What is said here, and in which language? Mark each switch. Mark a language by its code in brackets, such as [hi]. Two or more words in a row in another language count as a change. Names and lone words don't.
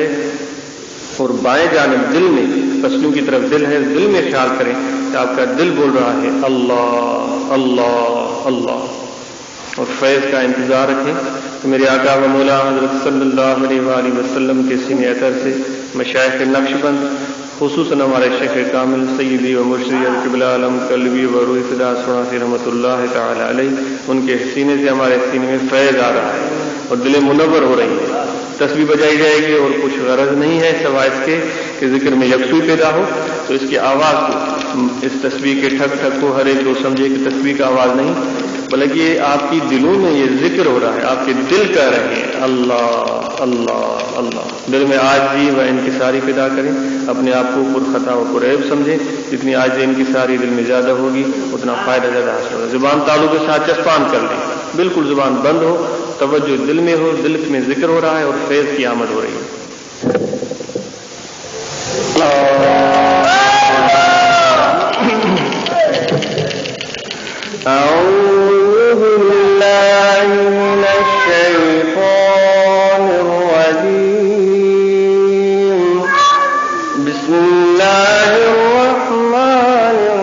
[ur] اور بائیں جانب دل میں پسلیوں کی طرف دل ہے، دل میں خیال کریں کہ آپ کا دل بول رہا ہے اللہ اللہ اللہ، اور فیض کا انتظار رکھیں کہ میرے آقا و مولا حضرت [ar] صلی اللہ علیہ وآلہ وسلم [ur] کے سینہ اطہر سے مشائخ نقش بند، خصوصاً ہمارے شیخ کامل سیدی و مرشدی القبلہ عالم قلبی و روح فدا سناسی [ar] رحمۃ اللہ تعالی علیہ، [ur] ان کے سینے سے ہمارے سینے میں فیض آ رہا ہے اور دل منور ہو رہی ہے، تسبیح بجائی جائے گی اور کچھ غرض نہیں ہے سوائے اس کے کہ ذکر میں یکسوئی پیدا ہو، تو اس کی آواز کو، اس تسبیح کے ٹھک ٹھک کو ہر ایک جو سمجھے کہ تسبیح کا آواز نہیں بلکہ یہ آپ کی دلوں میں یہ ذکر ہو رہا ہے، آپ کے دل کہہ رہے ہیں اللہ اللہ اللہ، دل میں عاجزی و انکساری پیدا کریں، اپنے آپ کو پر خطا و پر عیب سمجھیں، جتنی عاجزی انکساری دل میں زیادہ ہوگی اتنا فائدہ زیادہ حاصل ہوگا۔ زبان تالو کے ساتھ چسپان کر لیں، بالکل زبان بند ہو، توجہ دل میں ہو، دل میں ذکر ہو رہا ہے اور فیض کی آمد ہو رہی ہے۔ [ar] أعوذ بالله من الشيطان الرجيم، بسم الله الرحمن